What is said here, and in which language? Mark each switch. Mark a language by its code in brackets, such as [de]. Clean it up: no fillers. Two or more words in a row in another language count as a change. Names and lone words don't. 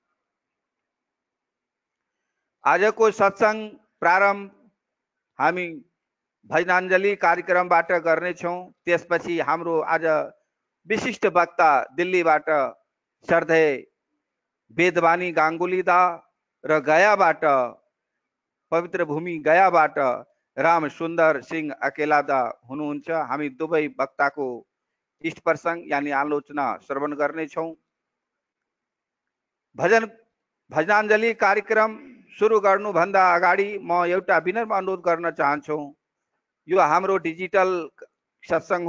[ne] आजको सत्संग प्रारम्भ हामी भजनाञ्जली कार्यक्रमबाट गर्नेछौँ त्यसपछि हाम्रो आज विशिष्ट वक्ता दिल्लीबाट श्रद्धेय वेदवाणी गाङ्गुली दा र गयाबाट पवित्र भूमि गयाबाट राम सुन्दर सिंह अकेला दा हुनुहुन्छ हामी दुवै वक्ताको इष्ट प्रसंग यानी आलोचना श्रवण गर्नेछौँ भजनाञ्जली कार्यक्रम सुरु गर्नुभन्दा अगाडि म एउटा विनम्र अनुरोध गर्न चाहन्छु यो हाम्रो डिजिटल सत्संग